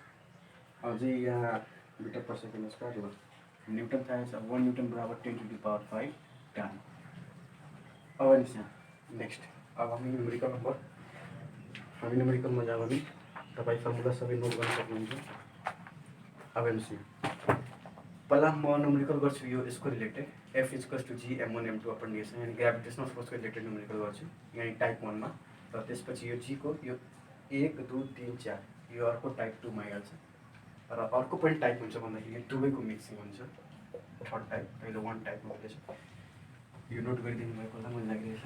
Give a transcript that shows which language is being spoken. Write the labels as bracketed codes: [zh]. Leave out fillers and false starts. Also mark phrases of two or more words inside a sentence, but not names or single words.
[ne] अझै यहाँ [en] meter per second square [ne] हो न्युटन थाहा छ 1 न्युटन बराबर 10⁵ टन। अब नेक्स्ट अब हामी न्युमेरिकलमा जाऊ भने तपाईँ फर्मुला सबै नोट गर्न सक्नुहुन्छ। अब हेर्नुहोस् यहाँ पहिला म न्युमेरिकल गर्छु यो यसको रिलेटेड [en] F equals to G M1 M2 upon DS [ne] यानि [en] gravitational forceको [ne] रिलेटेड न्युमेरिकल गर्छु यानि टाइप 1 मा र त्यसपछि यो जी को यो 1 2 3 4 यो अर्को टाइप 2 मा आइहाल्छ र अर्को पनि टाइप हुन्छ भन्दाखेरि यो दुवैको मिक्सिङ हुन्छ [en] third type [ne] पहिलो 1 टाइपमा हुँदैछ यो नोट गरिदिनु भएको होला मैले लागिरहेछ।